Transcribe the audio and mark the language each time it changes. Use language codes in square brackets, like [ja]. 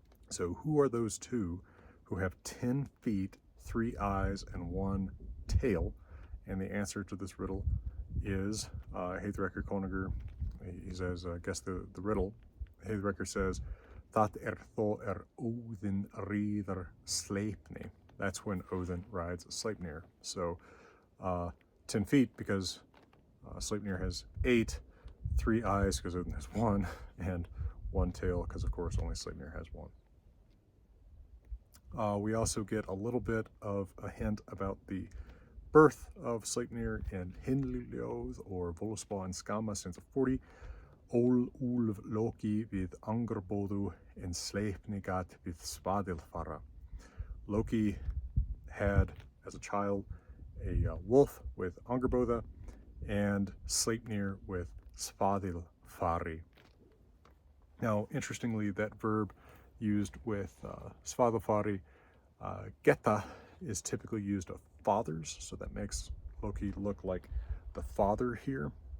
[en] So who are those two who have 10 feet, 3 eyes, and 1 tail? And the answer to this riddle is Heidrekr konungur. He says, guess the riddle. Heidrekr says, [is] Það þó Odin ríður Sleipni. [en] That's when Odin rides Sleipnir. So 10 feet because Sleipnir has 8, 3 eyes because Odin has 1, and 1 tail because, of course, only Sleipnir has 1. We also get a little bit of a hint about the birth of Sleipnir in Hyndluljóð or Völuspá and Skama, stanza 40. [is] Ól úlf Loki við Angrboðu en Sleipni gat við Svadilfara. [en] Loki had, as a child, a wolf with Angrboda and Sleipnir with Svadilfari. Now, interestingly, that verb used with Svadilfari, geta, is typically used of fathers, so that makes Loki look like the father here.